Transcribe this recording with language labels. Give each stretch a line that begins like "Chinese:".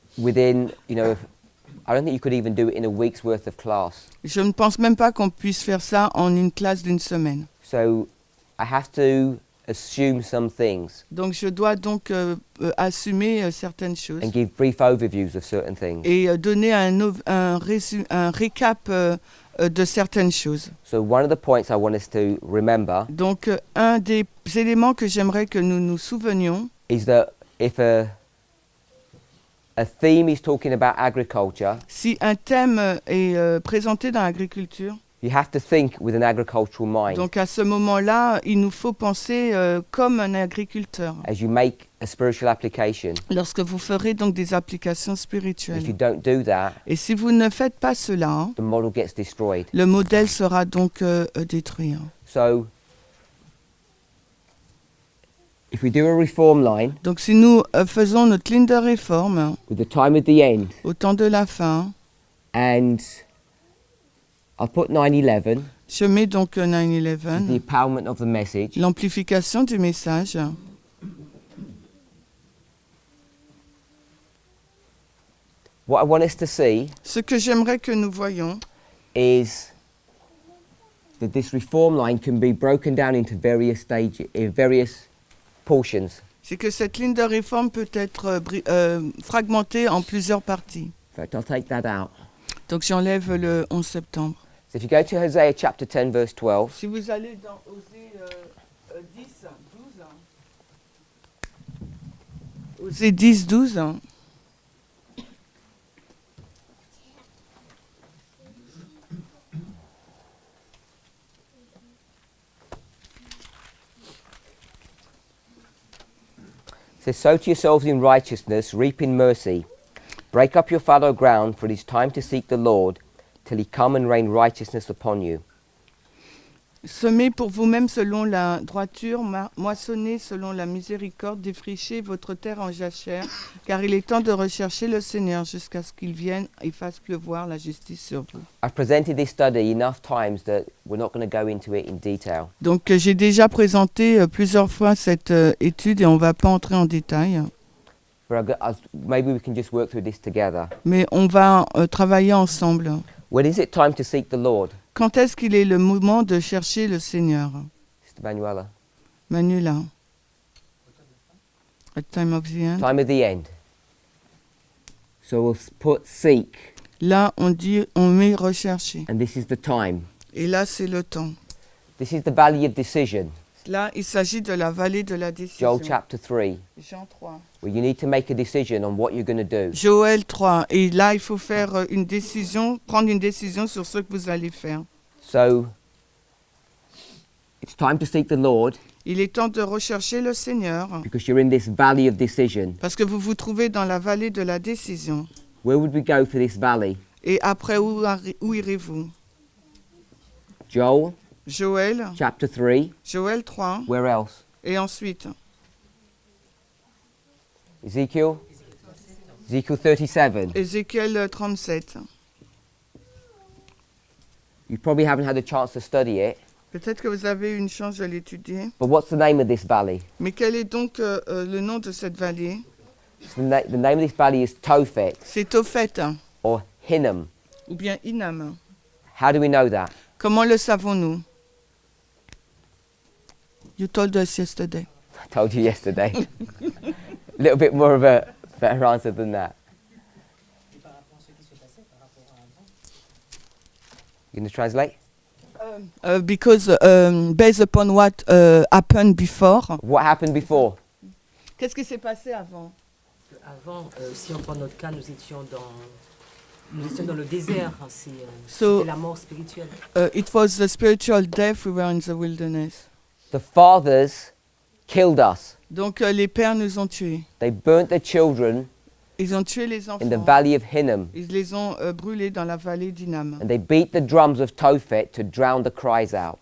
English: within, I don't think you could even do it in a week's worth of class.
French: Je ne pense même pas qu'on puisse faire ça en une classe d'une semaine.
English: So I have to assume some things
French: Donc je dois donc assumer certaines choses
English: and give brief overviews of certain things.
French: et donner un récap de certaines choses.
English: So one of the points I want us to remember
French: Donc un des éléments que j'aimerais que nous nous souvenions,
English: is that if a theme is talking about agriculture,
French: si un thème est présenté dans l'agriculture,
English: you have to think with an agricultural mind
French: donc à ce moment-là, il nous faut penser comme un agriculteur.
English: as you make a spiritual application.
French: Lorsque vous ferez donc des applications
English: If you
French: spirituelles.
English: don't do that,
French: Et si vous ne faites pas cela,
English: the model gets destroyed.
French: le modèle sera donc détruit.
English: So if we do a reform line
French: Donc si nous faisons notre ligne de réforme
English: with the time at the end,
French: au temps de la fin,
English: and I'll put 9/11,
French: je mets donc
English: the
French: 9/11,
English: empowerment of the message.
French: l'amplification du message.
English: What I want us to see
French: Ce que j'aimerais que nous voyions,
English: is that this reform line can be broken down into various stages, various portions.
French: c'est que cette ligne de réforme peut être fragmentée en plusieurs parties.
English: In fact, I'll take that out.
French: Donc j'enlève le 11 septembre.
English: So if you go to Hosea chapter 10, verse 12,
French: Si vous allez dans Osée 10, 12, Osée 10, 12,
English: it says, sow to yourselves in righteousness, reap in mercy. Break up your fallow ground, for it is time to seek the Lord, till he come and rain righteousness upon you.
French: semez pour vous-même selon la droiture, moissonnez selon la miséricorde, défrichez votre terre en jachère, car il est temps de rechercher le Seigneur jusqu'à ce qu'il vienne et fasse pleuvoir la justice sur vous.
English: I've presented this study enough times that we're not going to go into it in detail.
French: Donc j'ai déjà présenté plusieurs fois cette étude et on ne va pas entrer en détail,
English: But maybe we can just work through this together.
French: mais on va travailler ensemble.
English: When is it time to seek the Lord?
French: Quand est-ce qu'il est le moment de chercher le Seigneur?
English: Sister Manuela.
French: Manuela.
English: At time of the end. Time at the end. So we'll put seek,
French: Là, on met rechercher.
English: and this is the time.
French: Et là, c'est le temps.
English: This is the valley of decision.
French: Là, il s'agit de la vallée de la décision.
English: Joel chapter 3,
French: Jean 3.
English: where you need to make a decision on what you're going to do.
French: Joël 3. Et là, il faut faire une décision, prendre une décision sur ce que vous allez faire.
English: So it's time to seek the Lord
French: Il est temps de rechercher le Seigneur
English: because you're in this valley of decision.
French: parce que vous vous trouvez dans la vallée de la décision.
English: Where would we go for this valley?
French: Et après, où irez-vous?
English: Joel
French: Joël,
English: chapter 3.
French: Joël 3.
English: Where else?
French: Et ensuite,
English: Ezekiel? Ezekiel 37.
French: Ézéchiel 37.
English: You probably haven't had a chance to study it,
French: Peut-être que vous avez eu une chance de l'étudier.
English: but what's the name of this valley?
French: Mais quel est donc le nom de cette vallée?
English: The name of this valley is Tophet
French: C'est Tophet
English: or Hinnom.
French: ou bien Hinnom.
English: How do we know that?
French: Comment le savons-nous?
English: You told us yesterday. I told you yesterday. A little bit more of a better answer than that. You going to translate? Because based upon what happened before. What happened before?
French: Qu'est-ce qui s'est passé avant? Avant, si on prend notre cas, nous étions dans le désert. Hein,
English: So-
French: c'était la mort spirituelle.
English: It was the spiritual death, we were in the wilderness. The fathers killed us.
French: Donc les pères nous ont tués.
English: They burnt their children
French: Ils ont tué les
English: in the
French: enfants.
English: valley of Hinnom,
French: Ils les ont brûlés dans la vallée d'Inam.
English: and they beat the drums of Tophet to drown the cries out.